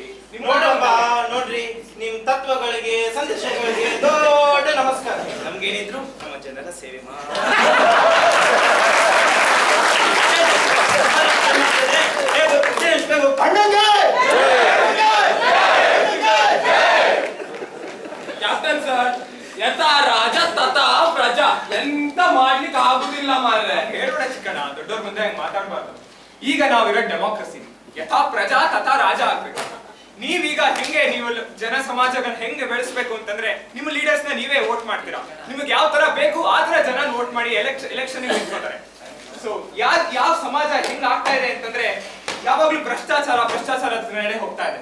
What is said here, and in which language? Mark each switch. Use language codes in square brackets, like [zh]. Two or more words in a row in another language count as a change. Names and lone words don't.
[kn] ನೋಡಪ್ಪ, ನೋಡ್ರಿ, ನಿಮ್ ತತ್ವಗಳಿಗೆ ಸಂದೇಶಗಳಿಗೆ ದೊಡ್ಡ ನಮಸ್ಕಾರ. ನಮ್ಗೇನಿದ್ರು ನಮ್ಮ ಜನರ ಸೇವೆ [en] captain sir, [sa] ಯಥಾ ರಾಜ ತಥಾ ಪ್ರಜಾ. [kn] ಎಂತ ಮಾಡ್ಲಿಕ್ಕೆ ಆಗುದಿಲ್ಲ ಮಾರ್ರೆ. ಹೇಳ್ಬೇಡ ಚಿಕ್ಕಣ್ಣ, ದೊಡ್ಡವ್ರ ಮುಂದೆ ಹಂಗ್ ಮಾತಾಡ್ಬಾರ್ದು. ಈಗ ನಾವಿರೋ ಡೆಮೋಕ್ರಸಿ, [sa] ಯಥಾ ಪ್ರಜಾ ತಥಾ ರಾಜ [kn] ಆಗ್ಬೇಕು. ನೀವೀಗ ನೀವು ಜನ ಸಮಾಜಗಳನ್ನ ಹೆಂಗೆ ಬೆಳೆಸ್ಬೇಕು ಅಂತಂದ್ರೆ, ನಿಮ್ಮ ಲೀಡರ್ಸ್ ನ ನೀವೇ ವೋಟ್ ಮಾಡ್ತೀರಾ. ನಿಮ್ಗೆ ಯಾವ ತರ ಬೇಕು ಆ ತರ ಜನ ವೋಟ್ ಮಾಡಿ ಎಲೆಕ್ಷನ್ ನಿಂತ್ಕೋತಾರೆ. ಸೊ ಯಾವ ಸಮಾಜ ಹೆಂಗ್ ಆಗ್ತಾ ಇದೆ ಅಂತಂದ್ರೆ, ಯಾವಾಗ್ಲೂ ಭ್ರಷ್ಟಾಚಾರದ ನಡೆ ಹೋಗ್ತಾ ಇದೆ.